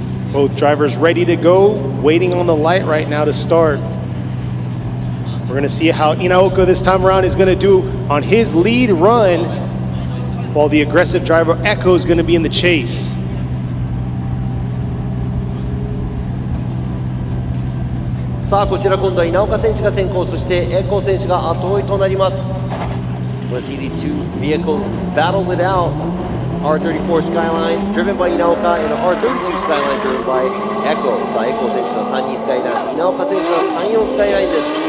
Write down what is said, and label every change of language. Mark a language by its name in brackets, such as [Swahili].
[English] Both drivers ready to go, waiting on the light right now to start. We're going to see how Inaoka this time around is going to do on his lead run, while the aggressive driver Echo is going to be in the chase. [Japanese] さあこちら今度は稲岡選手が先行、そしてエコ選手が後追いとなります。 [English] We'll see the two vehicles battle it out. R34 Skyline driven by Inaoka and R32 Skyline driven by Echo. [Japanese] さあエコ選手は32スカイライン、稲岡選手は34スカイラインです。